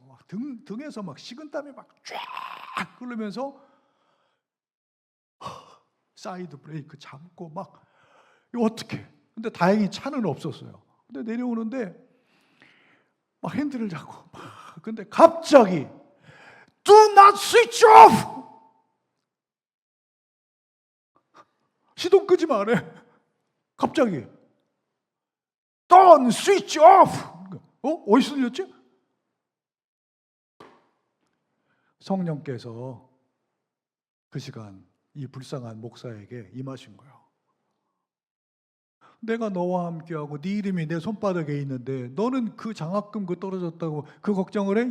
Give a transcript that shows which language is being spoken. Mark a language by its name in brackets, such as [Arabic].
[Korean] 막 등에서 막 식은땀이 막 쫙 흐르면서 사이드 브레이크 잡고 막 이거 어떻게? 근데 다행히 차는 없었어요. 근데 내려오는데 막 핸들을 잡고 막 근데 갑자기 [English] Do not switch off! [Korean] 시동 끄지 말해. [English] 갑자기 Don't switch off! [Korean] 어디서 들렸지? 성령께서 그 시간 이 불쌍한 목사에게 임하신 거예요. 내가 너와 함께하고 네 이름이 내 손바닥에 있는데 너는 그 장학금 그 떨어졌다고 그 걱정을 해?